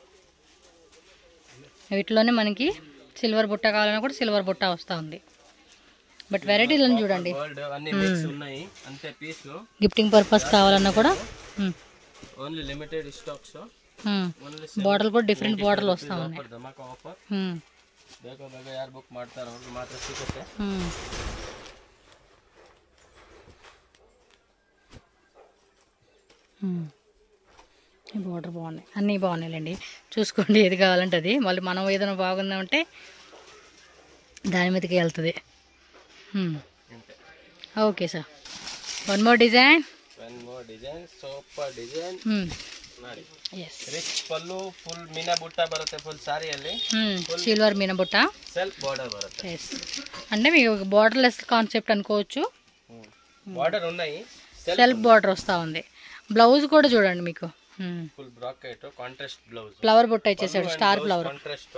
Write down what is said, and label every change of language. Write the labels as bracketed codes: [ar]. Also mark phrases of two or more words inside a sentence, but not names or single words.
[te] వీటిలోనే మనకి సిల్వర్ బుట్ట కావాలన్నా కూడా సిల్వర్ బుట్ట వస్తూ ఉంది. బట్ వెరైటీలను చూడండి, [en] gifting purpose [te] కావాలన్నా కూడా [en] only limited stocks. [te] బాటిల్ కూడా [en] different bottle [te] వస్తూ ఉన్నాయి. [kn] ಬೇಗ ಬೇಗ ಯಾರು ಬುಕ್ ಮಾಡ್ತಾರೋ ಅವ್ರಿಗೆ ಮಾತ್ರ ಸಿಗುತ್ತೆ. [te] ఈ బార్డర్ బాగున్నాయి, అన్నీ బాగున్నాయిలేండి. చూసుకోండి ఏది కావాలంటే అది. మళ్ళీ మనం ఏదైనా బాగుందంటే దాని మీదకి వెళ్తుంది. [en] okay sir, one more design. super design. [kn] ರಿಚ್ ಪಲ್ಲು, ಫುಲ್ ಮೀನಾ ಬುಟ್ಟ ಬರುತ್ತೆ ಫುಲ್ ಸಾರಿಯಲ್ಲಿ. [te] సిల్వర్ మీనా బుట్ట, [en] self border [kn] బರುತ್ತೆ. [te] ఎస్, అంటే మీకు [en] borderless concept [te] అనుకోవచ్చు. బార్డర్ ఉన్నాయి, [en] self border [te] వస్తూ ఉంది. బ్లౌజ్ కూడా చూడండి మీకు [en] full bracket contrast blouse, [te] ఫ్లవర్ బుట్ట ఇచ్చేసాడు, [en] star flower కాంట్రాస్ట్.